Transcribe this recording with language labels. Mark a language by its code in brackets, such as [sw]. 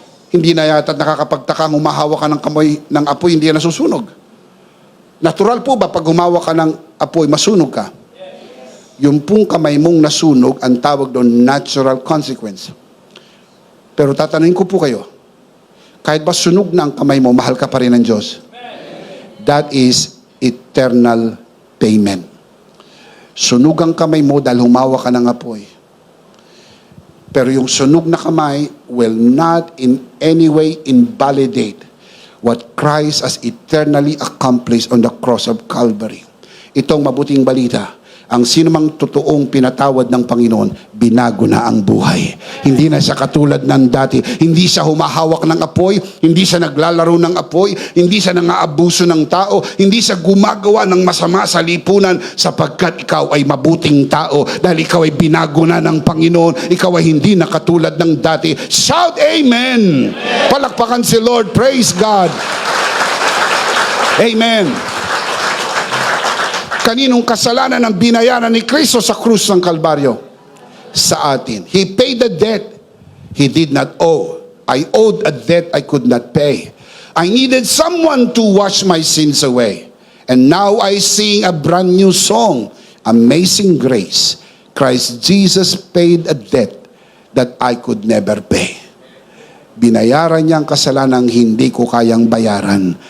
[tl] Hindi na yata nakakapagtaka, humahawa ka ng apoy, hindi yan nasusunog. Natural po ba pag humawa ka ng apoy, masunog ka? Yung pong kamay mong nasunog, ang tawag doon [en] natural consequence. [tl] Pero tatanungin ko po kayo, kahit ba sunog na ang kamay mo, mahal ka pa rin ng Diyos? [en] That is eternal payment. [tl] Sunog ang kamay mo dahil humawa ka ng apoy. Pero yung sunog na kamay [en] will not in any way invalidate what Christ has eternally accomplished on the cross of Calvary. [tl] Itong mabuting balita. Ang sinumang totoong pinatawad ng Panginoon, binago na ang buhay. Hindi na siya katulad ng dati. Hindi siya humahawak ng apoy, hindi siya naglalaro ng apoy, hindi siya nangaabuso ng tao, hindi siya gumagawa ng masama sa lipunan sapagkat ikaw ay mabuting tao dahil ikaw ay binago na ng Panginoon, ikaw ay hindi na katulad ng dati. [en] Shout Amen! [tl] Palakpakan si [en] Lord, praise God! Amen! [tl] Kaninong kasalanan ang binayaran ni Kristo sa krus ng Kalbaryo? Sa atin. [en] He paid the debt He did not owe. I owed a debt I could not pay. I needed someone to wash my sins away. And now I sing a brand new song, Amazing Grace. Christ Jesus paid a debt that I could never pay. [tl] Binayaran niya ang kasalanang hindi ko kayang bayaran.